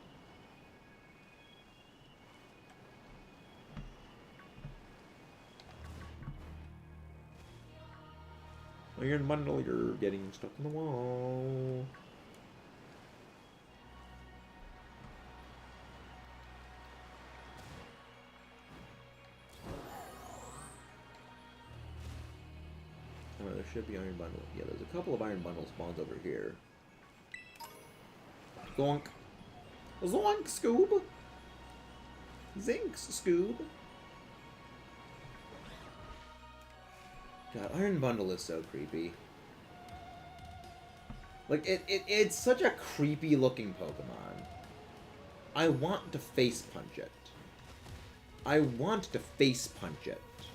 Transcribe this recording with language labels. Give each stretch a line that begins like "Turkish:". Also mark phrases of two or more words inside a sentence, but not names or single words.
English: Iron Bundle, you're getting stuck in the wall. Oh, there should be Iron Bundle. Yeah, there's a couple of Iron Bundle spawns over here. Zonk. Zonk, Scoob. Zinks, Scoob. God, Iron Bundle is so creepy. Like, it's such a creepy looking Pokemon. I want to face punch it. I want to face punch it.